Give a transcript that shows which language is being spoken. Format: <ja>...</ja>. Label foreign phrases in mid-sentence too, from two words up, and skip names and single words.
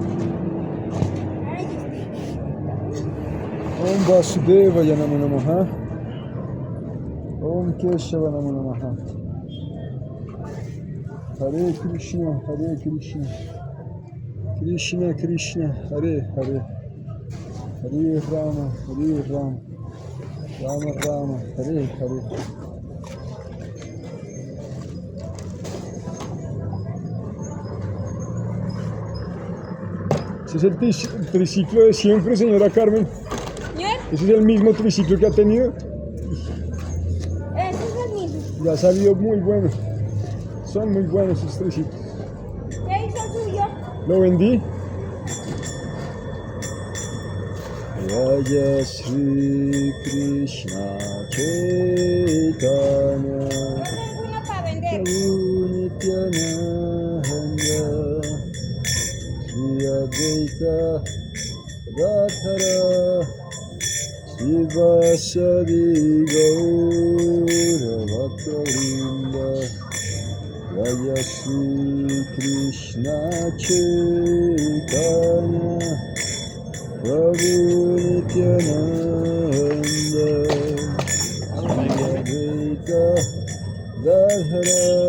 <sa>Om Vasudevaya Namo Namaha, Om Keshava Namo Namaha, Hare Krishna, Hare Krishna, Krishna Krishna, Hare Hare, Hare Rama, Rama Rama, Hare Hare.</sa> <es>¿Ese es el triciclo de siempre, señora Carmen? ¿Ese es el mismo triciclo que ha tenido? Ese es el mismo. Y ha salido muy bueno. Son muy buenos esos triciclos. ¿Qué hizo suyo? ¿Lo vendí?</es> <sa>Jaya Sri Krishna Chaitanya</sa> <es>¿No tengo una para vender?</es> <sa>Prabhu Nityananda Sri Advaita Radhara Srivasadi Gaura Bhaktavinda Jaya Sri Krishna Chaitanya Prabhu Nityananda Sri Advaita Radhara</sa>